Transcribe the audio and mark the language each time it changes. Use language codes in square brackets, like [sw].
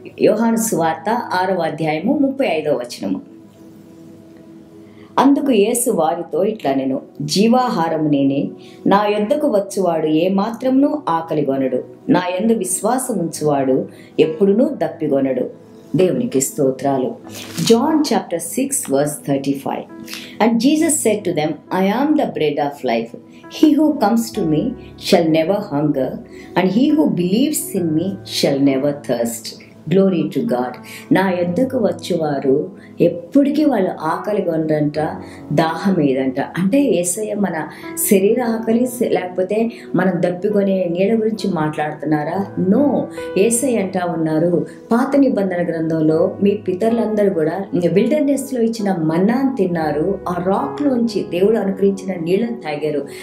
[te] యోహాను సువార్త 6వ అధ్యాయము 35వ వచనము. అందుకు యేసు వారితో ఇట్లా నేను జీవాహారము నేనే, నా యొద్దకు వచ్చువాడు ఏ మాత్రమును ఆకలిగొనడు, నా యందు విశ్వాసం ఉంచువాడు ఎప్పుడునూ దప్పిగొనడు. దేవునికి స్తోత్రాలు. [en] John chapter 6 verse 35. And Jesus said to them, I am the bread of life. He who comes to me shall never hunger, and he who believes in me shall never thirst. Glory to God. [te] నా యొద్దకు వచ్చేవారు ఎప్పటికీ వాళ్ళు ఆకలి కొనరంట, దాహం ఏదంట. అంటే యేసయ్య మన శరీర ఆకలి లేకపోతే మనం దప్పికొనే నీడ గురించి మాట్లాడుతున్నారా? నో. యేసయ్య అంటా ఉన్నారు, పాత నిబంధన గ్రంథంలో మీ పితరులందరూ కూడా విల్డర్నెస్లో ఇచ్చిన మన్నాను తిన్నారు, ఆ రాక్లోంచి దేవుడు అనుగ్రహించిన నీళ్ళని తాగారు.